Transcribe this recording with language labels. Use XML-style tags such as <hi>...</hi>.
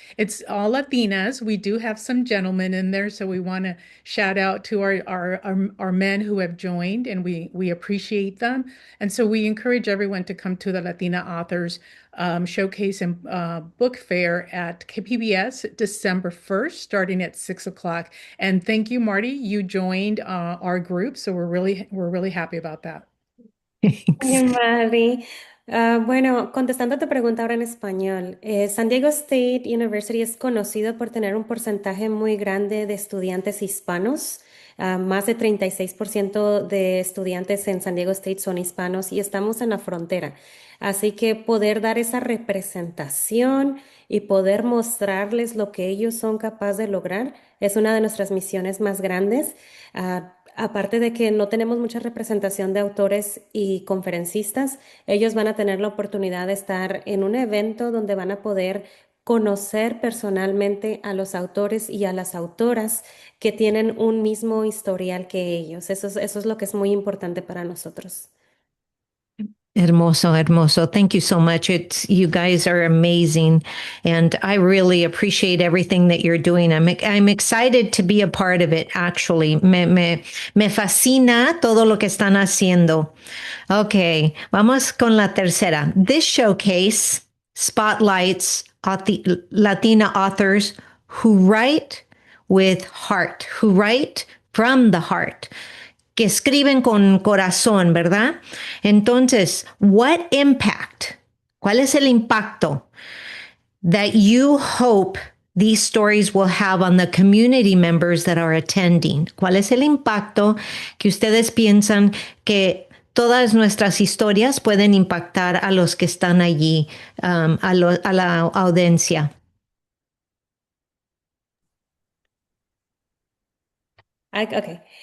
<en>It's all Latinas. We do have some gentlemen in there. So we want to shout out to our men who have joined, and we appreciate them. And so we encourage everyone to come to the Latina Authors Showcase and Book Fair at KPBS December 1st, starting at 6 o'clock. And thank you, Marty. You joined our group, so we're really happy about that. Thanks.</en> <es>Oye, Mari, bueno, contestando a tu pregunta ahora en español, San Diego State University es conocido por tener un porcentaje muy grande de estudiantes hispanos. Más de 36% de estudiantes en San Diego State son hispanos y estamos en la frontera. Así que poder dar esa representación y poder mostrarles lo que ellos son capaces de lograr es una de nuestras misiones más grandes. Aparte de que no tenemos mucha representación de autores y conferencistas, ellos van a tener la oportunidad de estar en un evento donde van a poder conocer personalmente a los autores y a las autoras que tienen un mismo historial que ellos. Eso es lo que es muy importante para nosotros. Hermoso, hermoso.</es> <en>Thank you so much. You guys are amazing. And I really appreciate everything that you're doing. I'm excited to be a part of it, actually.</en> <es>Me fascina todo lo que están haciendo. Okay, vamos con la tercera.</es> <en>This showcase spotlights Latina authors who write with heart, who write from the heart,</en> <es>que escriben con corazón, ¿verdad?</es> <en>Entonces, what impact,</en> <es>¿cuál es el impacto</es> <en>that you hope these stories will have on the community members that are attending?</en> <es>¿Cuál es el impacto que ustedes piensan que todas nuestras historias pueden impactar a los que están allí, a la audiencia?</es> <en>Ok.</en>